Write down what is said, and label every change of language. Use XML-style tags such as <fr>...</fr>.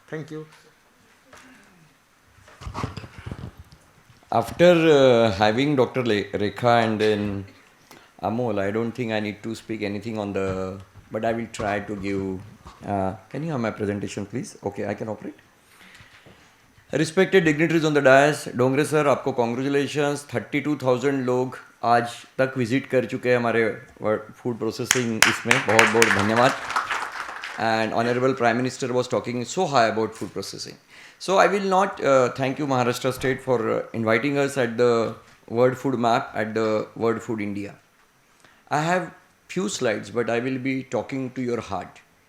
<en>Thank you. After having Dr. Rekha and then Amol, I don't think I need to speak anything on but I will try to give, can you have my presentation please? Okay, I can operate. Respected dignitaries on the dais,</en> <hi>Dongre sir आपको congratulations, 32,000 लोग आज तक visit कर चुके हैं हमारे food processing इसमें, बहुत बहुत धन्यवाद.</hi> <en>And Honorable Prime Minister was talking so high about food processing. So I will not thank you Maharashtra State for inviting us at the World Food Map at the World Food India. I have few slides, but I will be talking to your heart.</en>